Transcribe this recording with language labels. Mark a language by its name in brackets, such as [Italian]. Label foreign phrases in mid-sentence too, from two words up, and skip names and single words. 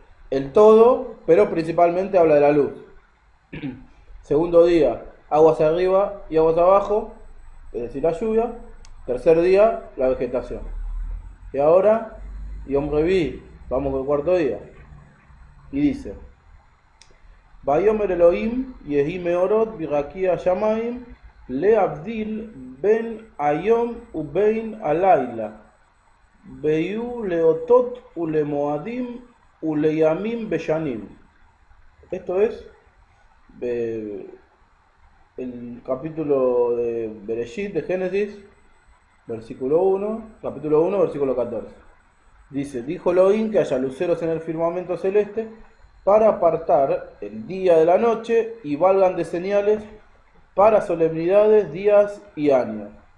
[Spanish] el todo, pero principalmente habla de la luz. Segundo día, aguas arriba y aguas abajo, es decir, la lluvia. Tercer día, la vegetación. Y ahora, [Hebrew] יום רביעי, [Spanish] vamos con el cuarto día. Y dice, [Hebrew] ויאמר אלהים יהי מארת ברקיע השמים להבדיל בין היום ובין הלילה והיו לאתת ולמועדים ולימים ושנים. [Spanish] Esto es el capítulo de Bereshit, de Génesis, versículo 1, capítulo 1, versículo 14. Dice, dijo Elohim que haya luceros en el firmamento celeste para apartar el día de la noche y valgan de señales para solemnidades, días y años.